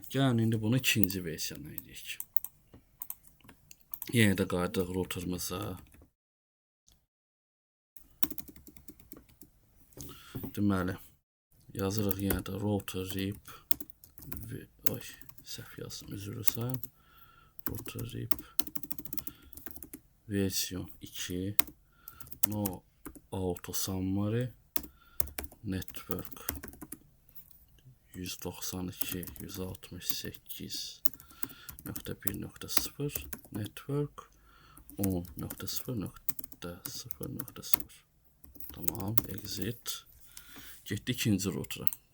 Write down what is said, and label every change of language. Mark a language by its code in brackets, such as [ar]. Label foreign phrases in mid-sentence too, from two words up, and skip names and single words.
[az] Gəlin indi bunu ikinci versiyana edək. Yenə də qayıdıq routerımıza. Deməli, yazırıq yenə də router RIP. Ay, səhv yazdım, üzr istəyirəm. [en] Router RIP versiyon 2 no auto summary network 192.168.1.0 network 10.0.0.0. [az] Tamam, exit. Getdi ikinci router'a.